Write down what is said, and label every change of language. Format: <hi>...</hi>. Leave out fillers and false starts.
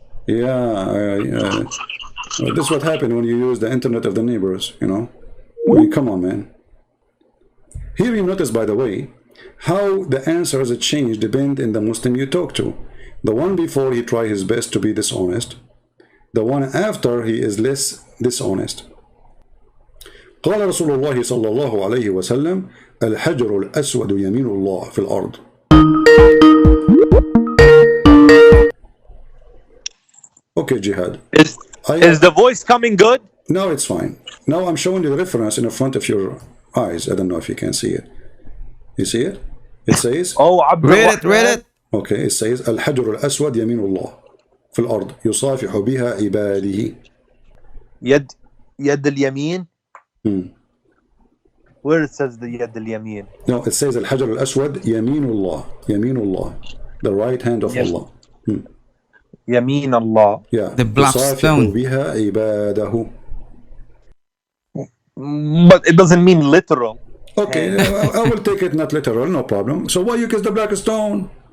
<en>Yeah, well, this is what happened when you use the internet of the neighbors, I mean, come on, man. Here you notice, by the way, how the answers change depend on the Muslim you talk to. The one before, he try his best to be dishonest. The one after, he is less dishonest.</en> <ar>قال رسول الله صلى الله عليه وسلم الحجر الأسود يمين الله في الأرض.</ar> <en>Okay, Jihad. Is the voice coming good? Now it's fine. Now I'm showing you the reference in the front of your eyes. I don't know if you can see it. You see it? It says, Read it. Okay, it says</en> <ar>الحجر الأسود يمين الله في الأرض يصافح بها عباده. يد اليمين.</ar> <en>Where it says the</en> <ar>يد اليمين?</ar> <en>No, it says</en> <ar>الحجر الأسود يمين الله. يمين الله,</ar> <en>the right hand of Allah.</en> <ar>يمين الله.</ar> <en>Yeah. The black</en> <ar>يصافح</ar> <en>stone.</en> <ar>بها عباده.</ar> <en>But it doesn't mean literal. Okay, I will take it not literal, no problem. So why you kiss the black stone?</en>